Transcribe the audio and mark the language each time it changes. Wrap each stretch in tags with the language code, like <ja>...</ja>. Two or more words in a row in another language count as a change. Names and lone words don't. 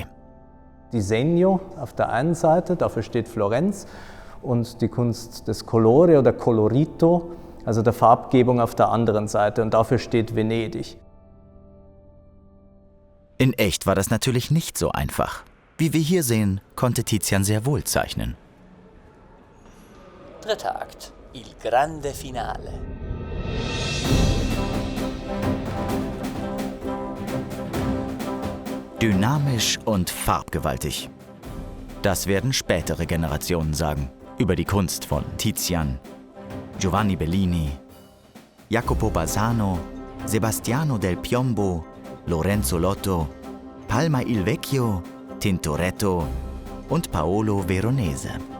<de>Disegno auf der einen Seite, dafür steht Florenz, und die Kunst des Colore oder Colorito, also der Farbgebung, auf der anderen Seite, und dafür steht Venedig. In echt war das natürlich nicht so einfach. Wie wir hier sehen, konnte Tizian sehr wohl zeichnen. Dritter Akt.</de> <it>Il grande finale.</it> <de>Dynamisch und farbgewaltig. Das werden spätere Generationen sagen über die Kunst von Tizian, Giovanni Bellini, Jacopo Bassano, Sebastiano del Piombo, Lorenzo Lotto, Palma il Vecchio, Tintoretto und Paolo Veronese.</de>